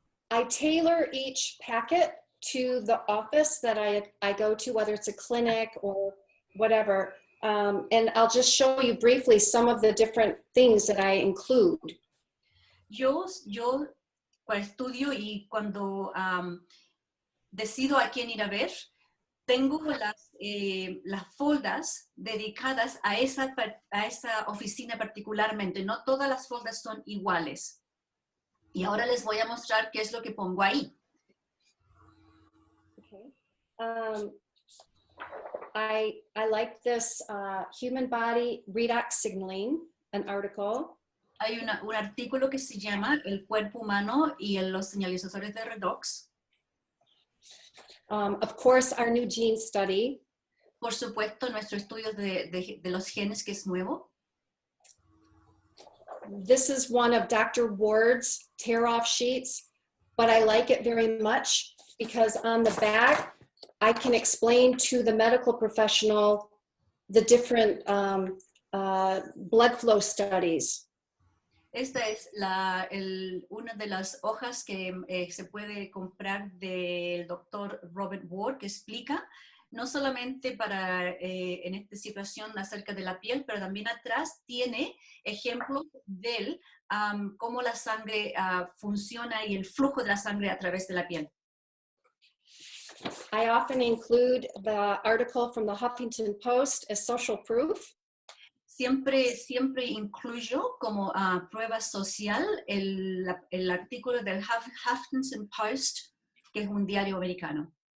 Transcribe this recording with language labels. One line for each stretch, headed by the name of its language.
English: I tailor each packet to the office that I go to, whether it's a clinic or whatever. And I'll just show you briefly some of the different things that I include.
Spanish: Yo estudio y cuando decido a quién ir a ver, tengo las foldas dedicadas a esa oficina particularmente. No todas las foldas son iguales. Y ahora les voy a mostrar qué es lo que pongo ahí.
English: Okay. I like this human body Redox Signaling, an article.
Spanish: Hay un artículo que se llama El cuerpo humano y los señalizadores de redox.
English: Of course, our new gene study.
Spanish: Por supuesto, nuestro estudio de los genes, que es nuevo.
English: This is one of Dr. Ward's tear-off sheets, but I like it very much because on the back, I can explain to the medical professional the different blood flow studies.
Spanish: Esta es una de las hojas que se puede comprar del doctor Robert Ward, que explica no solamente en esta situación acerca de la piel, pero también atrás tiene ejemplos de cómo la sangre funciona y el flujo de la sangre a través de la piel.
English: I often include the article from the Huffington Post as social proof.
Spanish: Siempre incluyo como prueba social el artículo del Huffington Post, que es un diario americano.